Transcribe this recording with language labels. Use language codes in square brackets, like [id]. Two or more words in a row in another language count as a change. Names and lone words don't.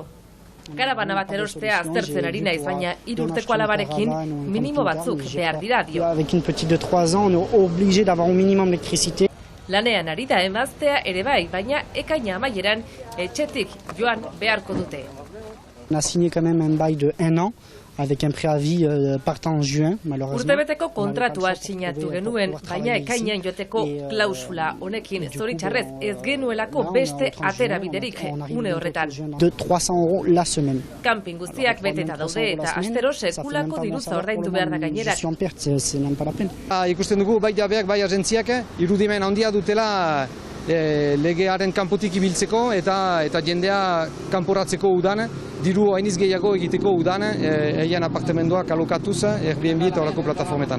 [eu] Karabana bat erostea aztertzen ari naiz, baina 3 urteko alabarekin minimo batzuk behar dira dio. Lanean ari da emaztea ere bai, baina ekaina amaieran etxetik joan beharko dute. [fr] On a signé quand même un bail de 1 an, avec un préavis partant en juin, malheureusement. [eu] Urtebeteko kontratua sinatu genuen, baina ekainean joateko klausula honekin zoritxarrez ez genuelako beste aterabiderik une horretan. [fr] De 300 € la semaine. [eu] Camping guztiak beteta daude eta astero sekulako diruza ordaindu behar da gainerak. Ikusten dugu bai jabeak, bai agentziak irudimen handia dutela legearen kanpotik ibiltzeko eta jendea kanporatzeko udan, diru hainiz gehiago egiteko udan, eian apartamendoak alokatuz, Airbnb eta horako plataformetan.